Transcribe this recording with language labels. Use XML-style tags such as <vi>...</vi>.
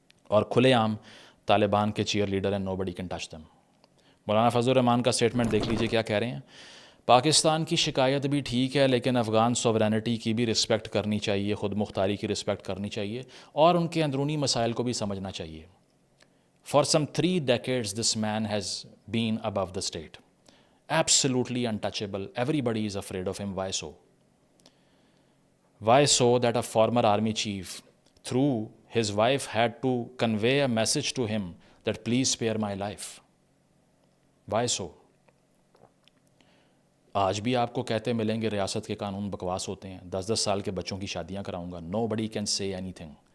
<ur>اور کھلے عام طالبان کے چیئر لیڈر ہیں، نو بڈی کین ٹچ دیم۔ مولانا فضل الرحمان کا سٹیٹمنٹ دیکھ لیجئے کیا کہہ رہے ہیں۔ پاکستان کی شکایت بھی ٹھیک ہے، لیکن افغان سوورینٹی کی بھی رسپیکٹ کرنی چاہیے، خود مختاری کی رسپیکٹ کرنی چاہیے، اور ان کے اندرونی مسائل کو بھی سمجھنا چاہیے۔ For some 3 decades this man has been above the state, absolutely untouchable, everybody is afraid of him. Why so?</ur> <en>Why so that a former army chief, through his wife, had to convey a message to him that please spare my life? Why so?</en> <ur>آج بھی آپ کو کہتے ملیں گے ریاست کے قانون بکواس ہوتے ہیں، 10 سال کے بچوں کی شادیاں کراؤں گا۔ Nobody can say anything.</ur>